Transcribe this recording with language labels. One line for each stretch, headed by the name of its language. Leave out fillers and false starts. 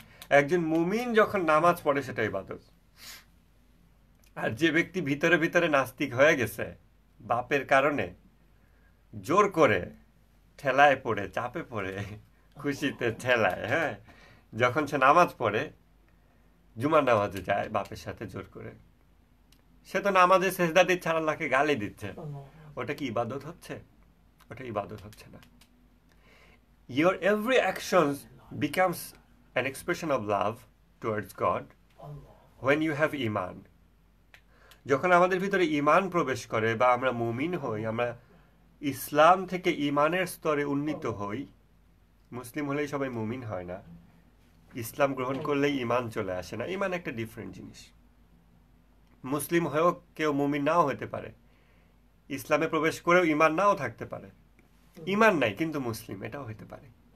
Bangla: একজন মুমিন যখন নামাজ পড়ে, সেটা ইবাদত। আর যে ব্যক্তি ভিতরে ভিতরে নাস্তিক হয়ে গেছে বাপের কারণে, জোর করে, ঠেলায় পড়ে, চাপে পড়ে, খুশিতে ঠেলায়, হ্যাঁ, যখন সে নামাজ পড়ে, জুমার নামাজে যায় বাপের সাথে জোর করে, সে তো নামাজে সেজদা দিচ্ছে, আল্লাহকে গালি দিচ্ছে। ওটা কি ইবাদত হচ্ছে? ওটা ইবাদত হচ্ছে না।
English: your every actions becomes an expression of love towards God when you have iman.
Bangla: যখন আমাদের ভিতরে ইমান প্রবেশ করে বা আমরা মুমিন হই, আমরা ইসলাম থেকে ইমানের স্তরে উন্নীত হই। মুসলিম হলেই সবাই মুমিন হয় না, ইসলাম গ্রহণ করলেই ইমান চলে আসে না। ইমান একটা ডিফারেন্ট জিনিস। মুসলিম হয়েও কেউ মুমিন নাও হতে পারে, ইসলামে প্রবেশ করেও ইমান নাও থাকতে পারে, ইমান নাই কিন্তু মুসলিম, এটাও হতে পারে।